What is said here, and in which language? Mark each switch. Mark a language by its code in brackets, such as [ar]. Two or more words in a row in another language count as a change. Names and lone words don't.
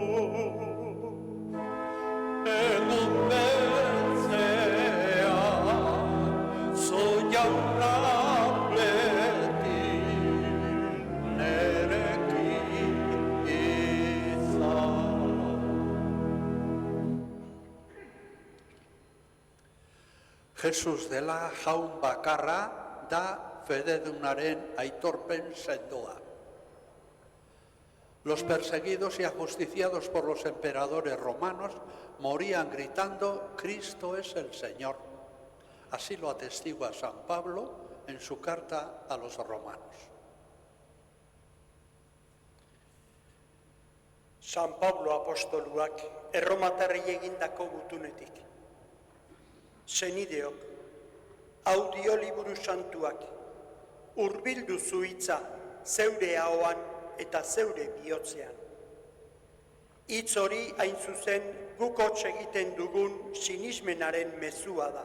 [eu] Egun beltzea, zu jauna beti nerekin izan. Jesus dela jaun bakarra da fededunaren aitorpen sendoa. [es] Los perseguidos y ajusticiados por los emperadores romanos morían gritando: Cristo es el Señor. Así lo atestigua San Pablo en su carta a los romanos. [eu] San Pablo apostoluak erromatarrei egindako gutunetik. Senideok, audio liburu santuak, hurbildu zu hitza zeure ahoan eta zeure bihotzean. Hitz hori hain zuzen guk hots egiten dugun sinismenaren mezua da.